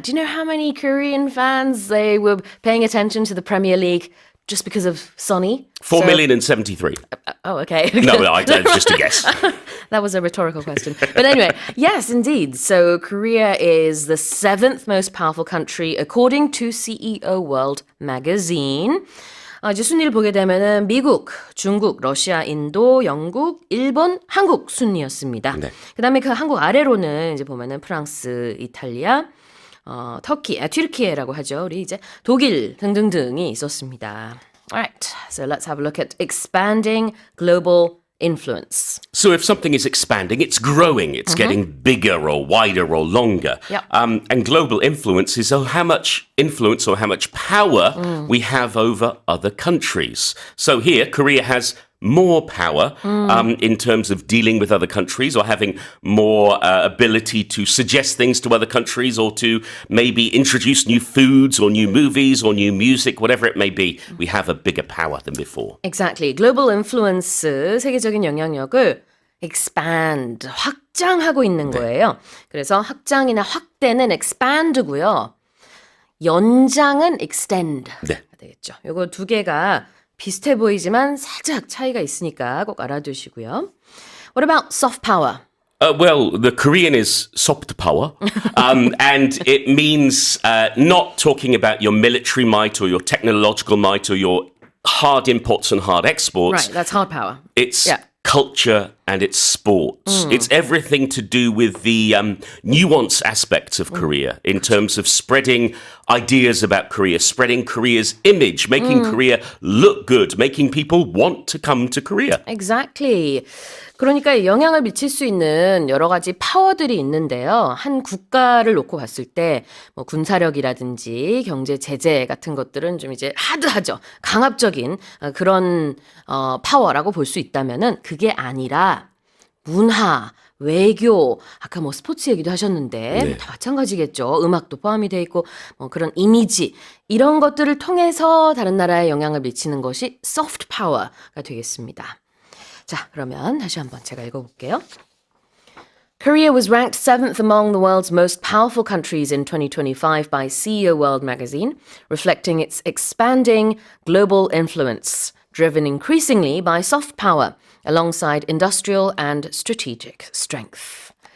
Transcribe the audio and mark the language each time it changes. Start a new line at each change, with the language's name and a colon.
English: Do you know how many Korean fans, they were paying attention to the Premier League just because of Sonny? 4,073,000. Oh, okay. No, just a guess. That was a rhetorical question. But anyway, yes, indeed. So Korea is the 7th most powerful country according to CEO World Magazine.
Korean: 이제 순위를 보게 되면은 미국, 중국, 러시아, 인도, 영국, 일본, 한국 순위였습니다. 네. 그다음에 그 한국 아래로는 이제 보면은 프랑스, 이탈리아, 터키, 튀르키예라고 하죠. 우리 이제 독일 등등등이 있었습니다.
English: Alright, so let's have a look at expanding global influence. So if something is expanding, it's growing, it's getting bigger or wider or longer. Yep. And global influence is how much influence or how much power we have over other countries. So here, Korea has more power in terms of dealing with other countries or having more ability to suggest things to other countries or to maybe introduce new foods or new movies or new music, whatever it may be. We have a bigger power than before. Exactly. Global influence,
Korean: 세계적인 영향력을 expand, 확장하고 있는 거예요. 그래서 확장이나 확대는 expand고요. 연장은 extend가 네. 되겠죠. 요거 두 개가 비슷해 보이지만 살짝 차이가 있으니까 꼭 알아두시고요.
English: What about soft power? Well, the Korean is soft power, and it means not talking about your military might or your technological might or your hard imports and hard exports. Right, that's hard power. It's Yeah. culture and it's sports. It's everything to do with the nuance aspects of Korea in terms of spreading ideas about Korea, spreading Korea's image, making Korea look good, making people want to come to Korea. Exactly.
Korean: 그러니까 영향을 미칠 수 있는 여러 가지 파워들이 있는데요. 한 국가를 놓고 봤을 때 뭐 군사력이라든지 경제 제재 같은 것들은 좀 이제 하드하죠. 강압적인 그런 파워라고 볼 수 있다면은 그게 아니라 문화, 외교, 아까 뭐 스포츠 얘기도 하셨는데 네. 다 마찬가지겠죠. 음악도 포함이 돼 있고 뭐 그런 이미지 이런 것들을 통해서 다른 나라에 영향을 미치는 것이 soft power가 되겠습니다. 자, 그러면 다시 한번 제가 읽어볼게요.
English: Korea was ranked 7th among the world's most powerful countries in 2025 by CEO World Magazine, reflecting its expanding global influence, driven increasingly by soft power, alongside industrial and strategic strength.